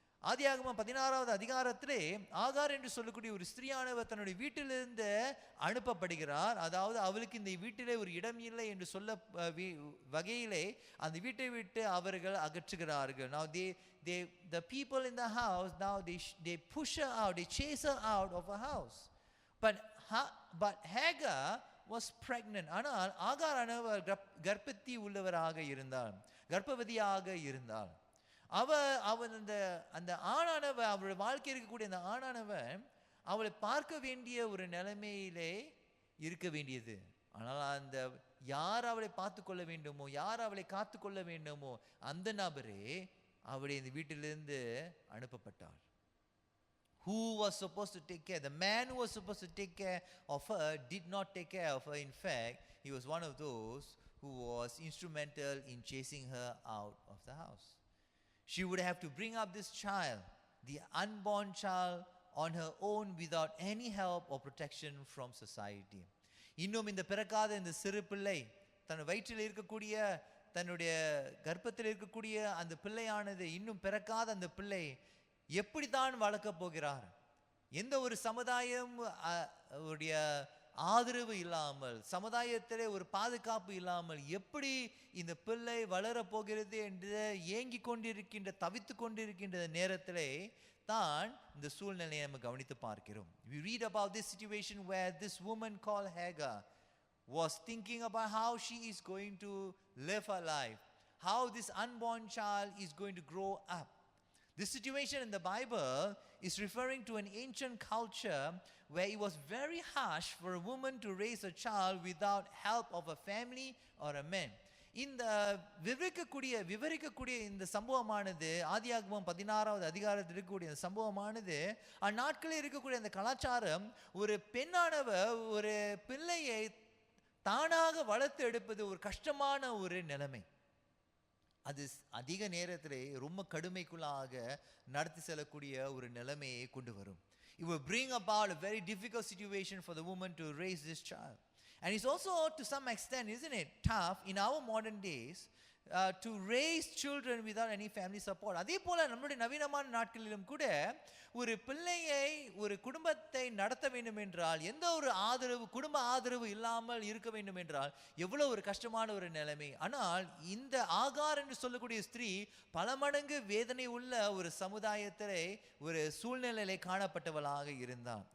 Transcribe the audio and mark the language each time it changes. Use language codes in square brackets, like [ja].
[ta] ஆதியாகமம் 16வது அதிகாரத்திலே ஆகார் என்று சொல்லக்கூடிய ஒரு ஸ்திரீயானவர் தன்னுடைய வீட்டிலிருந்து அனுப்பப்படுகிறார். அதாவது அவளுக்கு இந்த வீட்டிலே ஒரு இடம் இல்லை என்று சொல்ல வகையிலே அந்த வீட்டை விட்டு அவர்கள் அகற்றுகிறார்கள். [en] Now the people in the house, now they push her out, they chase her out of her house. But Hagar was pregnant. [ta] ஆனால் ஆகாரானவர் கர்ப்பத்தி உள்ளவராக இருந்தார், கர்ப்பவதியாக இருந்தார். அவன் அந்த ஆணானவர், அவருடைய வாழ்க்கை இருக்கக்கூடிய அந்த ஆணானவர் அவளை பார்க்க வேண்டிய ஒரு நிலைமையிலே இருக்க வேண்டியது. ஆனால் அந்த யார் அவளை பார்த்து கொள்ள வேண்டுமோ, யார் அவளை காத்து கொள்ள வேண்டுமோ அந்த நபரே அவளை இந்த வீட்டிலிருந்து அனுப்பப்பட்டார். [en] Who was supposed to take care? The man who was supposed to take care of her did not take care of her. In fact, he was one of those who was instrumental in chasing her out of the house. She would have to bring up this child, the unborn child, on her own without any help or protection from society. [ta] இன்னும் இந்த பிறக்காத இந்த சிறு பிள்ளை, தன் வயிற்றில் இருக்கக்கூடிய, தன்னுடைய கர்ப்பத்தில் இருக்கக்கூடிய அந்த பிள்ளையானது, இன்னும் பிறக்காத அந்த பிள்ளை எப்படித்தான் வளர்க்க போகிறார்? எந்த ஒரு சமுதாயம் உடைய ஆதரவு இல்லாமல், சமுதாயத்திலே ஒரு பாதுகாப்பு இல்லாமல் எப்படி இந்த பிள்ளை வளர போகிறது என்று ஏங்கி கொண்டிருக்கின்ற, தவித்து கொண்டிருக்கின்ற நேரத்திலே தான் இந்த சூழ்நிலையை நம்ம கவனித்து பார்க்கிறோம். [en] We read about this situation where this woman called Hagar was thinking about how she is going to live her life, how this unborn child is going to grow up. This situation in the Bible is referring to an ancient culture where it was very harsh for a woman to raise a child without help of a family or a man. [ta] இந்த விவரிக்கக்கூடிய இந்த சம்பவமானது, ஆதியாகமம் 16வது அதிகாரத்தில் இருக்கக்கூடிய இந்த சம்பவமானது, அந்நாட்களில் இருக்கக்கூடிய அந்த கலாச்சாரம், ஒரு பெண்ணானவர் ஒரு பிள்ளையை தானாக வளர்த்து எடுப்பது ஒரு கஷ்டமான ஒரு நிலைமை. அது அதிக நேரத்திலே ரொம்ப கடுமைக்குள்ளாக நடத்தி செல்லக்கூடிய ஒரு நிலைமையை கொண்டு வரும். [en] It will bring about a very difficult situation for the woman to raise this child. And it's also to some extent, isn't it, tough in our modern days to raise children without any family support. [ta] அதே போல நம்மளுடைய நவீனமான நாட்களிலும் கூட ஒரு பிள்ளையை ஒரு குடும்பத்தை நடத்த வேண்டும் என்றால் எந்த ஒரு ஆதரவு குடும்ப ஆதரவு இல்லாமல் இருக்க வேண்டும் என்றால் எவ்வளவு ஒரு கஷ்டமான ஒரு நிலைமை. ஆனால் இந்த ஆகார் என்று சொல்லக்கூடிய ஸ்திரீ பல மடங்கு வேதனை உள்ள ஒரு சமுதாயத்திலே ஒரு சூழ்நிலையிலே காணப்பட்டவளாக இருந்தார்.